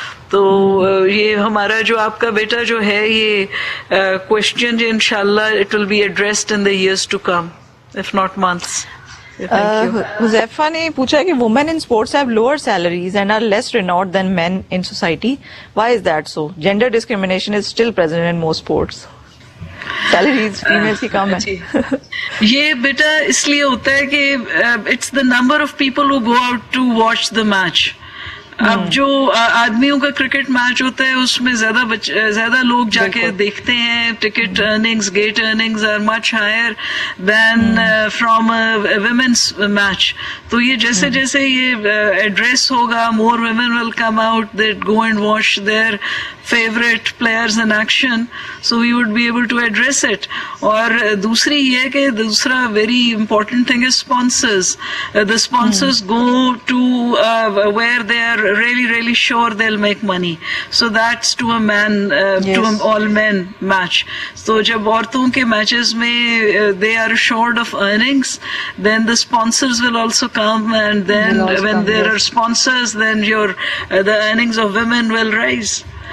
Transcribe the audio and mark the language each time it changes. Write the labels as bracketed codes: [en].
[ur] تو یہ ہمارا جو آپ کا بیٹا جو ہے یہ [en] Question انشاءاللہ it will be addressed in the years to come if not months. [ur] Huzaifa نے پوچھا ہے کہ [en] women in sports have lower salaries and are less renowned than men in society. Why is that so? Gender discrimination is still present in most sports. Salaries females [ur] کی کم ہے. یہ بیٹا اس لیے ہوتا ہے کہ [en] it's the number of people who go out to watch the match. [ur] اب جو آدمیوں کا کرکٹ میچ ہوتا ہے اس میں زیادہ لوگ جا کے دیکھتے ہیں, [en] Ticket earnings, gate earnings are much higher than from women's match. [ur] تو یہ جیسے جیسے یہ ایڈریس ہوگا, [en] More women will come out that go and watch their favorite players in action, so we would be able to address it. [ur] اور دوسری یہ کہ دوسرا [en] very important thing is sponsors. The sponsors go to where they are really really sure they'll make money, so that's to a man to an all men match. So [ur] جب عورتوں کے matches میں [en] they are assured of earnings, then the sponsors will also come, and then when there are sponsors, then the earnings of women will rise.